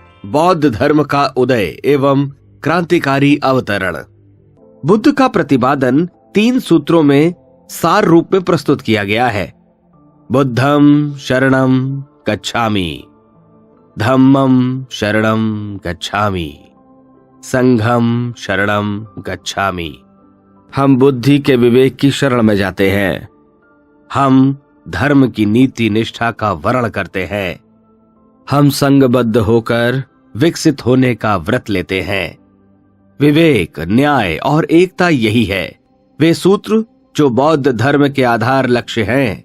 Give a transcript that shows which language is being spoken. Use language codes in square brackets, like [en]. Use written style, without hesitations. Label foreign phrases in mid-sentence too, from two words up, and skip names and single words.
[hi] बौद्ध धर्म का उदय एवं क्रांतिकारी अवतरण। बुद्ध का प्रतिपादन 3 सूत्रों में सार रूप में प्रस्तुत किया गया है। [pi] बुद्धं शरणं गच्छामि, धम्मं शरणं गच्छामि, संघं शरणं गच्छामि। [hi] हम बुद्धि के विवेक की शरण में जाते हैं। हम धर्म की नीति निष्ठा का वर्ण करते हैं। हम संघबद्ध होकर विकसित होने का व्रत लेते हैं। विवेक, न्याय और एकता यही है वे सूत्र जो बौद्ध धर्म के आधार लक्ष्य हैं।